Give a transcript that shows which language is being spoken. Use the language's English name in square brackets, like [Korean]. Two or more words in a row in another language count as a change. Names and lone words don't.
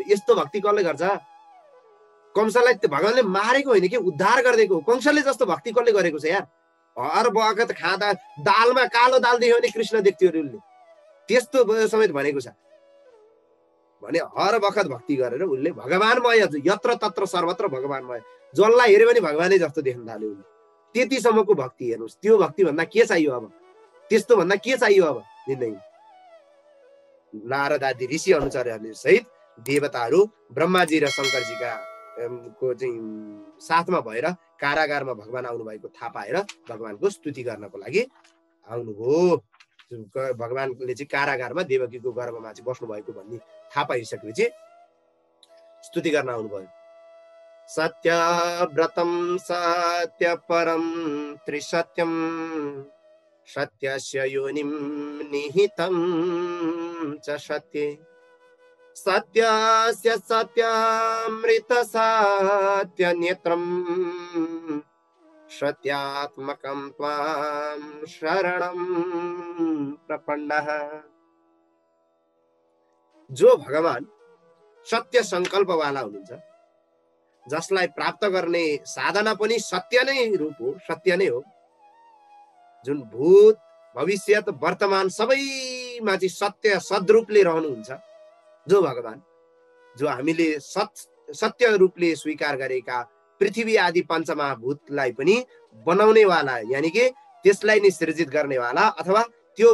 [Nepali] यस्तो भक्ति कसले गर्छ? कंसलाई भगवानले मारेको होइन कि उद्धार गरिदिएको। कंसले जस्तो भक्ति कसले गरेको छ यार? हर वखत खाँदा दालमा कालो दाल देख्यो भने कृष्ण देख्थ्यो उसले, त्यस्तो समेत भनेको छ भने हर वखत भक्ति गरेर उसले भगवानमय, यत्र तत्र सर्वत्र भगवानमय, जसलाई हेऱ्यो भने भगवानै जस्तो देख्न थाल्यो उसले। त्यतिसम्मको भक्ति हेर्नुहोस्। त्यो भक्ति भन्दा के चाहियो अब? त्यस्तो भन्दा के चाहियो अब जिन्दगी? नारद आदि ऋषि अनुचरहरूले सहित देवताहरू ब्रह्माजी र शङ्करजीका को चाहिँ साथमा भएर कारागारमा भगवान आउनुभएको थाहा पाएर भगवानको स्तुति गर्नको लागि आउनुभयो। भगवानले चाहिँ कारागारमा देवकीको गर्भमा चाहिँ बस्नु भएको भन्ने थाहा पाइसकेपछि स्तुति गर्न आउनुभयो। [Sanskrit] सत्य व्रतम सत्य परम त्रिसत्यम सत्यस्य योनिम निहितं च सत्ये सत्यस्य सत्यामृत सत्य नेत्रम सत्यात्मकं त्वां शरणं प्रपन्नः। [Nepali] जो भगवान सत्य संकल्प वाला हुनुहुन्छ, जसलाई प्राप्त गर्ने साधना पनि सत्य नै रूप हो, सत्य नै हो, जुन भूत भविष्यत वर्तमान सबैमा चाहिँ सत्य सद्रूपले रहनुहुन्छ, जो भगवान, जो हामीले सत्य रूपले स्वीकार गरेका पृथ्वी आदि पञ्चमहाभूतलाई पनि बनाउने वाला, यानी कि त्यसलाई नै सृजित गर्ने वाला अथवा त्यो